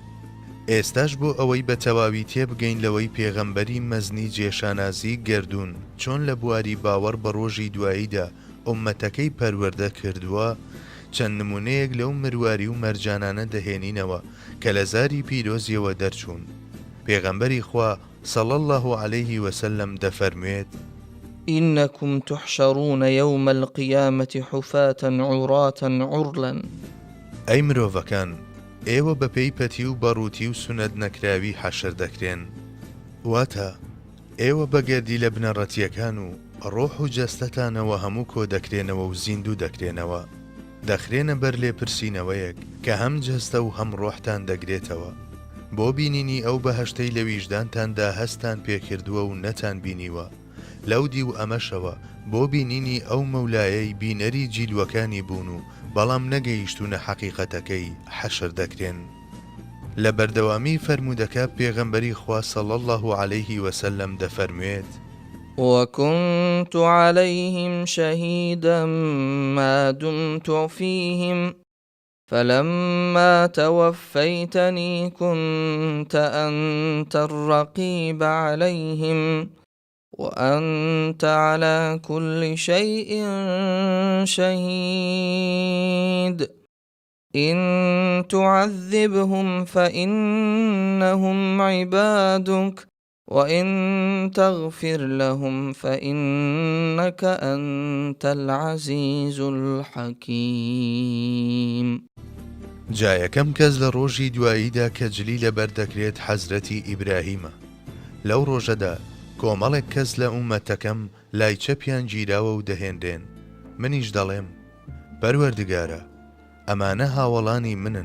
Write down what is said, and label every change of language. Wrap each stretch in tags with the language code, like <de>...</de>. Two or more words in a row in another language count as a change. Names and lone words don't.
<ckb>ئێستاش بۆ ئەوەی بە تەواوی تێبگەین لەوەی پێغەمبەری مەزنی جێشانازی گردوون چۆن لە بواری باوەڕ بە ڕۆژی دواییدا ئومەتەکەی پەروەردە کردووە، چەند نمونەیەک لەو مرواری و مەرجانانە دەهێنینەوە کە لە زاری پیرۆزیەوە دەرچوون. پێغەمبەری خوا</ckb> <ar>سەڵ الله عەلەیه وسەلەم</ar> <ckb>دەفەرموێت:</ckb> <ar>إنكم تحشرون يوم القيامة حفاة عراة عرلا</ar> <ckb>ئەی مرۆڤەکان، ئێوە بە پێی پەتی و بەڕووتی و سونەت نەکراوی حەشر دەکرێن، واتە ئێوە بەگەردی لە بنەڕەتیەکان و ڕۆح و جەستەتانەوە هەموو کۆ دەکرێنەوە و زیندوو دەکرێنەوە، دەخرێنە بەر لێپرسینەوەیەک کە هەم جەستە و هەم ڕۆحتان دەگرێتەوە، بۆ بینینی ئەو بەهەشتەی لە ویژدانتاندا هەستان پێکردووە و نەتان بینیوە، لەو دی و ئەمەشەوە بۆ بینینی ئەو مەولایەی بینەری جیلوەکانی بوون و بەڵام نەگەیشتونە حەقیقەتەکەی حەشر دەکرێن. لە بەردەوامی فەرمودەکە پێغەمبەری خوا</ckb> <ar>صلی الله عليه وسلم</ar> <ckb>دەفەرموێت:</ckb> <ar>وكنت عليهم شهيدا ما دمت فيهم فلما توفيتني كنت أنت الرقيب عليهم وأنت على كل شيء شهيد إن تعذبهم فإنهم عبادك وإن تغفر لهم فإنك أنت العزيز الحكيم.</ar> <ckb>جایەکەم کەس لە ڕۆژی دواییدا کە جلی لەبەر دەکرێت حەزرەتی ئیبراهیمە. لەو ڕۆژەدا کۆمەڵێک کەس لە ئومەتەکەم لای چەپیان گیراوە و دەهێنرێن، منیش دەڵێم پەروەردگارە، ئەمانە هاوڵانی منن.</ckb>